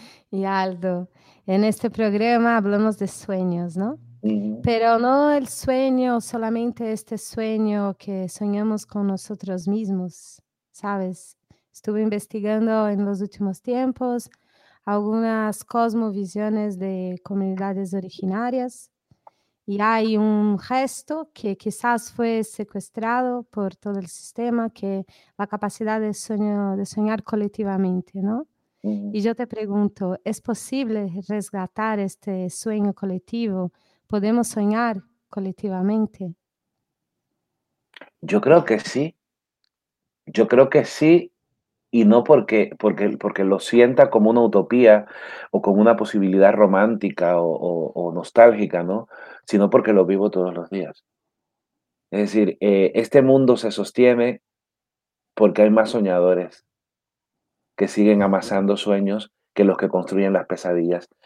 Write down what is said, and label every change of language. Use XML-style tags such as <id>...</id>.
<es>Y Aldo, en este programa hablamos de sueños, ¿no? Uh-huh. Pero no el sueño, solamente este sueño que soñamos con nosotros mismos, ¿sabes? Estuve investigando en los últimos tiempos algunas cosmovisiones de comunidades originarias,</es> <pt>E há um resto que quizás foi sequestrado por todo o sistema, que é a capacidade de sonhar coletivamente, não? E eu te pergunto, é possível resgatar este sonho coletivo? Podemos sonhar coletivamente?</pt> <es>Eu creo que sí. Yo creo que sí, y no porque lo sienta como una utopía o como una posibilidad romántica o nostálgica, ¿no? Sino porque lo vivo todos los días. Es decir, este mundo se sostiene porque hay más soñadores que siguen amasando sueños que los que construyen las pesadillas.</es>